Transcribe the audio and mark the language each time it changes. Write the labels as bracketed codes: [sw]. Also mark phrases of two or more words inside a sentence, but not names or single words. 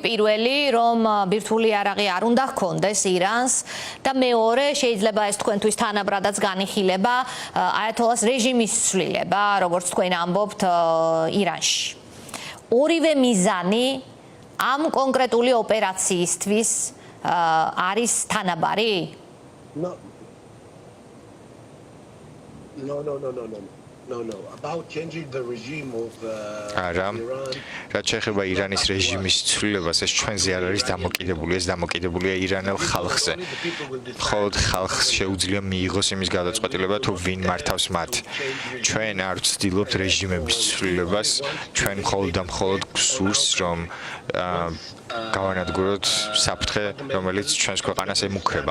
[ka] პირველი, რომ ბირთვული იარაღი არ უნდა ჰქონდეს ირანს და მეორე, შეიძლება ეს თქვენთვის თანაბრადაც განიხილება აიათოლას რეჟიმის ცვლილება, როგორც თქვენ ამბობთ ირანში. ორივე მიზანი ამ კონკრეტული ოპერაციისთვის არის თანაბარი? [en] No. No. About changing the regime of [ka] არა. [en] Iran. [ka] რაც შეეხება ირანის რეჟიმის ცვლილებას, ეს ჩვენზე არ არის დამოკიდებული, ეს დამოკიდებულია ირანელ ხალხზე. მხოლოდ ხალხს შეუძლია მიიღოს იმის გადაწყვეტილება, თუ ვინ მართავს მათ. ჩვენ არ ვცდილობთ რეჟიმების ცვლილებას, ჩვენ მხოლოდ და მხოლოდ გვსურს, რომ გავანადგუროთ საფრთხე, რომელიც ჩვენს ქვეყანას ემუქრება.